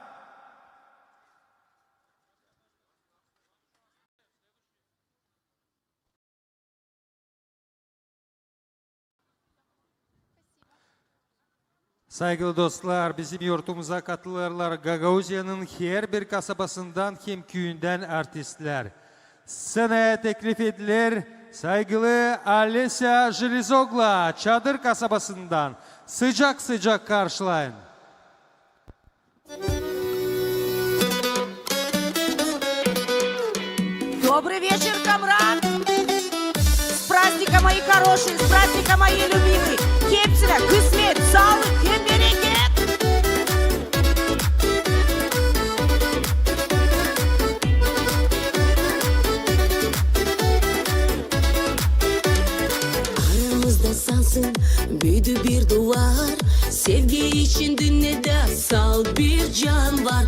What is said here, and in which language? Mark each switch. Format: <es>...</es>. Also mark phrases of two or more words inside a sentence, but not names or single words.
<gag>Saygılı dostlar, bizim yurtumuza katılırlar Gagauziya'nın her bir kasabasından hem köyünden artistler. Scenaya teklif edilir saygılı Alesya Jelizogla Çadır kasabasından sıcak sıcak karşılayın.</gag> <ru>Добрый вечер, комрад! С праздником, мои хорошие, с праздником, мои любимые!</ru> <gag>Хепсина, кысмет, саулык, хем берекет! Aramızda sansın büyüdü bir duvar. Sevgi için dünyada sal bir can var.</gag>